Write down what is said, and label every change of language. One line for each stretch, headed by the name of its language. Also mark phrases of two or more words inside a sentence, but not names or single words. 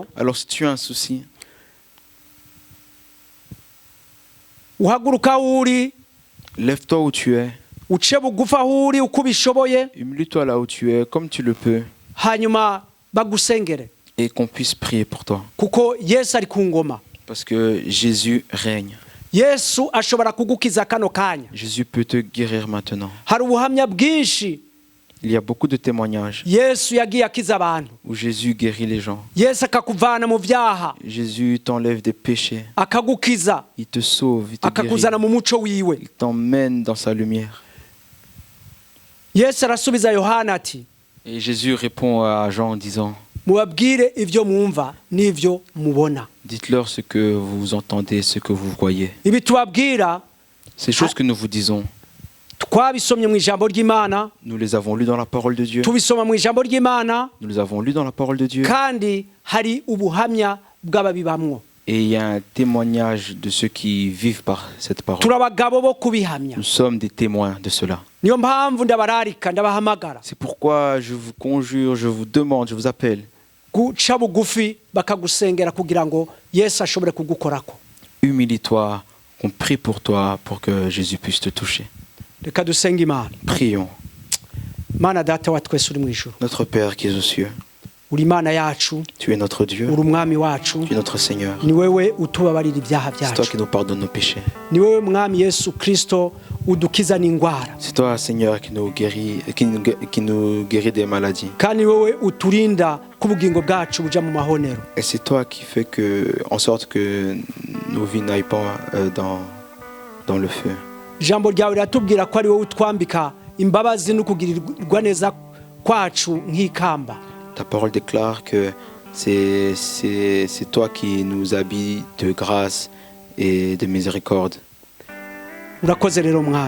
French: alors si tu as un souci,
Rundi: uhaguruka uri,
French: lève-toi où tu es.
Rundi: uce bugufa uri uko ubishoboye.
French: Humilie-toi là où tu es, comme tu le peux.
Rundi: Hanyuma bagusengere.
French: Et qu'on puisse prier pour toi.
Rundi: Kuko Yesu ari ku ngoma.
French: Parce que Jésus règne.
Rundi: Yesu ashobora kugukiza kano kanya.
French: Jésus peut te guérir maintenant.
Rundi: Hari ubuhamya bwinshi.
French: Il y a beaucoup de témoignages
Rundi: Yesu yagiye akiza abantu.
French: où Jésus guérit les gens.
Rundi: Yesu akakuvana mu vyaha.
French: Jésus t'enlève des péchés.
Rundi: Akagukiza.
French: Il te sauve, il te guérit.
Rundi: Akakuzana mu muco wiwe.
French: Il t'emmène dans sa lumière.
Rundi: Yesu arasubiza Yohana ati.
French: Et Jésus répond à Jean en disant,
Rundi: mubabwire ivyo mwumva n'ivyo mubona.
French: dites-leur ce que vous entendez, ce que vous voyez.
Rundi: Ibi tubabwira,
French: Ces choses que nous vous disons,
Rundi: twabisomye mu ijambo ry'Imana,
French: nous les avons lues dans la parole de Dieu.
Rundi: tubisoma mu ijambo ry'Imana,
French: Nous les avons lues dans la parole de Dieu.
Rundi: kandi hari ubuhamya bw'ababibamwo.
French: Et il y a un témoignage de ceux qui vivent par cette parole.
Rundi: Turabagabo bo kubihamya.
French: Nous sommes des témoins de cela.
Rundi: Niyo mpamvu ndabararika ndabahamagara.
French: C'est pourquoi je vous conjure, je vous demande, je vous appelle.
Rundi: Guca bugufi bakagusengera kugira ngo Yesu ashobore kugukorako.
French: Humilie-toi, qu'on prie pour toi pour que Jésus puisse te toucher.
Rundi: Reka dusenge Imana.
French: Prions.
Rundi: Mana data wa twese uri mu ijuru.
French: Notre Père qui es aux cieux,
Rundi: Uri Imana yacu,
French: tu es notre Dieu,
Rundi: uri umwami wacu.
French: tu es notre Seigneur.
Rundi: Ni wewe utubabarira ibyaha
French: C'est toi
Rundi: byacu.
French: qui nous pardonnes nos péchés.
Rundi: Ni wewe mwami Yesu Kristo udukiza n'ingwara.
French: C'est toi, Seigneur, qui nous guérit des maladies.
Rundi: Kandi wewe uturinda kubugingo bwacu buja mu mahonero.
French: Et c'est toi qui fais en sorte que nos vies n'aillent pas dans le feu.
Rundi: Ijambo ryawe riratubwira ko ari wowe utwambika imbabazi no kugirirwa neza kwacu nk'ikamba.
French: Ta parole déclare que c'est toi qui nous habilles de grâce et de miséricorde.
Rundi: urakoze rero mwami